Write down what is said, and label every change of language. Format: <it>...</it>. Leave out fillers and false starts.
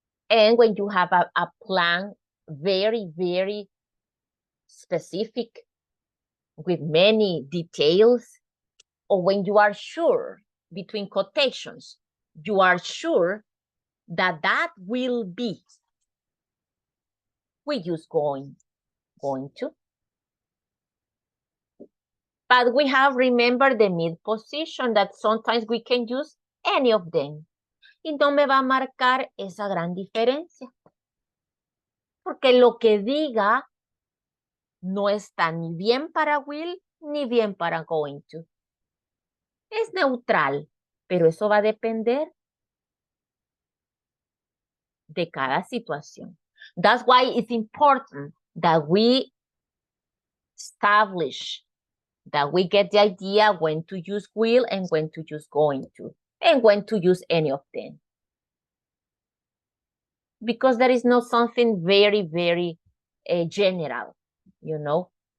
<en>And when you have a plan very, very specific with many details, or when you are sure, between quotations, you are sure that that will be, we use going to. But we have, remember, the mid position that sometimes we can use any of them.</en> <es>Y no me va a marcar esa gran diferencia. Porque lo que diga no está ni bien para will ni bien para going to. Es neutral, pero eso va a depender de cada situación.</es> <en>That's why it's important that we establish, that we get the idea when to use will and when to use going to, and when to use any of them. Because there is not something very, very general, you know.</en>